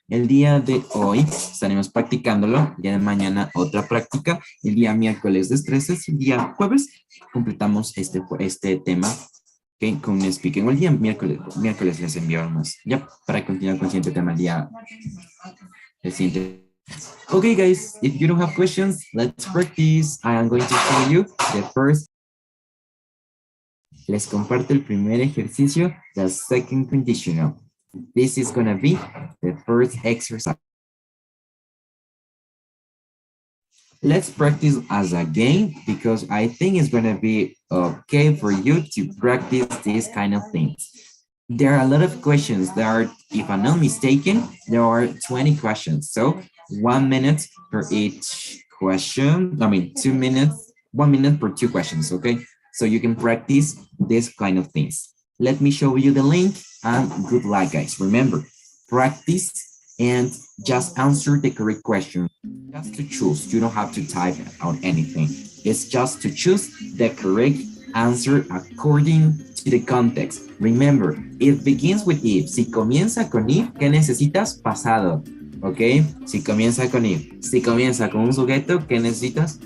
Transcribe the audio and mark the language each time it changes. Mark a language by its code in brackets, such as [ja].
[es] El día de hoy estaremos practicándolo, el día de mañana otra práctica, el día miércoles destrezas, el día jueves completamos este tema con un speaking. El día miércoles les envío más, ya, para continuar con el siguiente tema el siguiente. [en] Okay, guys, if you don't have questions, let's practice. I am going to show you the first. [es] Les comparto el primer ejercicio, [en] the second conditional. This is going to be the first exercise. Let's practice as a game because I think it's going to be okay for you to practice these kind of things. There are a lot of questions. There are, if I'm not mistaken, there are 20 questions. So 1 minute for each question. 2 minutes, 1 minute per 2 questions, okay? So you can practice this kind of things. Let me show you the link and good luck, guys. Remember, practice and just answer the correct question. Just to choose, you don't have to type out anything. It's just to choose the correct answer according to the context. Remember, it begins with if. [es] Si comienza con if, ¿qué necesitas? Pasado. ¿Ok? Si comienza con if. Si comienza con un sujeto, ¿qué necesitas?